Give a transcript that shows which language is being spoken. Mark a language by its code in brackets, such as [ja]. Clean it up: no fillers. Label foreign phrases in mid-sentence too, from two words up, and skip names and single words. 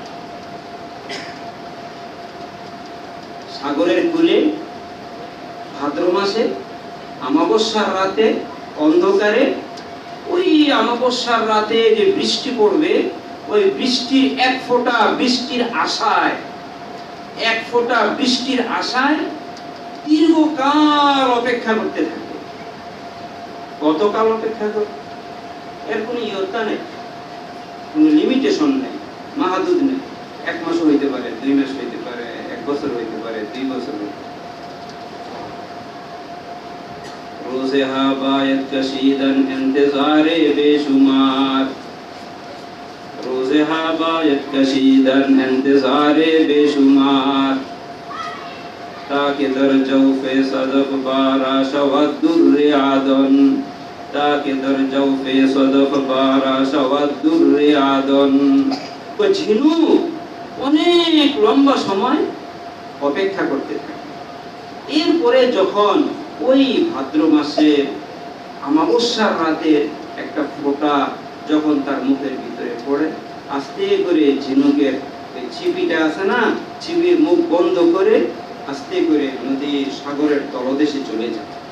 [bn] সাগরের কূলে ভাদ্র মাসে আমাবস্যার রাতে অন্ধকারে, ওই আমাবস্যার রাতে যে বৃষ্টি পড়বে, ওই বৃষ্টির এক ফোঁটা বৃষ্টির আশায় দীর্ঘকাল অপেক্ষা করতে থাকে। কতকাল অপেক্ষা করে? এর কোনো ইয়ত্তা নেই, কোনো লিমিটেশন নেই, মাহাদুদ নেই। 1 মাস হইতে পারে, 2 মাস হইতে পারে, 1 বছর হইতে পারে, 2 বছর হইতে পারে। [fa] روزها بایدت کشیدن انتظار بی‌شمار، روزها بایدت کشیدن انتظار بی‌شمار، تا که در جوف صدف باران شود دُرّ عدن، تا که در جوف صدف باران شود دُرّ عدن. [bn] तो ঝিনুক অনেক লম্বা সময় অপেক্ষা করতে থাকে। এরপরে যখন ওই ভাদ্র মাসের আমাবস্যার রাতে একটা ফোঁটা যখন তার মুখের ভিতরে পড়ে, আস্তে করে ঝিনুকের ছিপিটা আছে না, ছিপির মুখ বন্ধ করে আস্তে করে নদীর সাগরের তলদেশে চলে যায়।